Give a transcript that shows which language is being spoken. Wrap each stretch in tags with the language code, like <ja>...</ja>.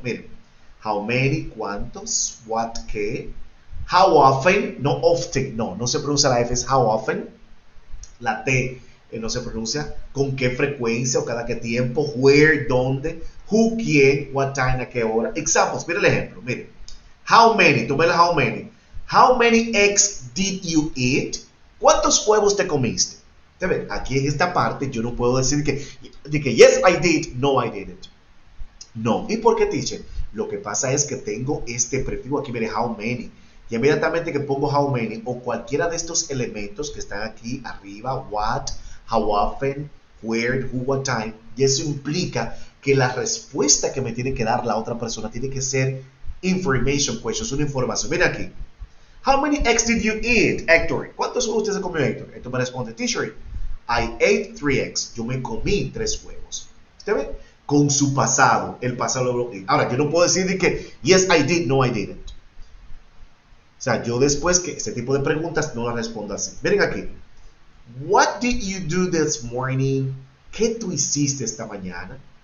<es>Miren, how many, cuántos, what, qué, how often, no often, no se pronuncia la F, es how often, la T no se pronuncia, con qué frecuencia o cada qué tiempo, where, dónde, who, quién, what time, a qué hora. Examples, miren el ejemplo, miren.</es> <en>How many, tomé el how many. How many eggs did you eat?</en> <es>¿Cuántos huevos te comiste? ¿Te ven? Aquí en esta parte yo no puedo decir que</es> <en>yes, I did, no, I didn't.</en> <es>No. ¿Y por qué, teacher? Lo que pasa es que tengo este prefijo aquí, mire, how many. Y inmediatamente que pongo how many o cualquiera de estos elementos que están aquí arriba, what, how often, where, who, what time, y eso implica que la respuesta que me tiene que dar la otra persona tiene que ser information questions, una información. Mira aquí.</es> <en>How many eggs did you eat, Héctor?</en> <es>¿Cuántos huevos usted se comió, Héctor? Héctor me responde, teacher,</es> <en>I ate 3 eggs.</en> <es>Yo me comí 3 huevos. ¿Usted ve? Con su pasado, el pasado lo bloqueé. Ahora, yo no puedo decir que</es> <en>yes, I did, no, I didn't.</en> <es>O sea, yo después que este tipo de preguntas no las respondo así. Miren aquí.</es> <en>What did you do this morning?</en> <es>¿Qué tú hiciste esta mañana?</es>